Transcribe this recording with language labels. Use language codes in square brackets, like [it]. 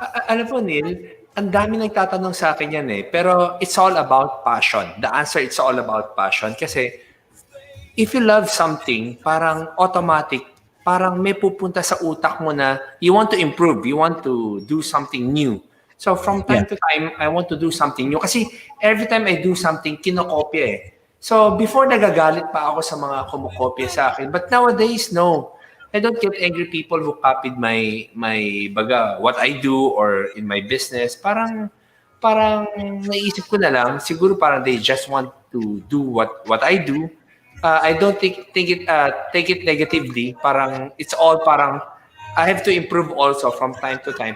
[tl] Alam mo, Neil, ang dami nagtatanong sa akin yan eh. [en] Pero it's all about passion. The answer, it's all about passion. Kasi if you love something, parang automatic, [tl] parang may pupunta sa utak mo na [en] you want to improve, you want to do something new. So from time to time, I want to do something new. Kasi every time I do something, [tl] kinokopya eh. So before nagagalit pa ako sa mga kumukopya sa akin. [en] But nowadays, no. I don't get angry people who copied my baga, what I do or in my business. [tl] Parang naisip ko na lang, siguro parang [en] they just want to do what I do. I don't take it negatively. Parang it's all parang I have to improve also from time to time.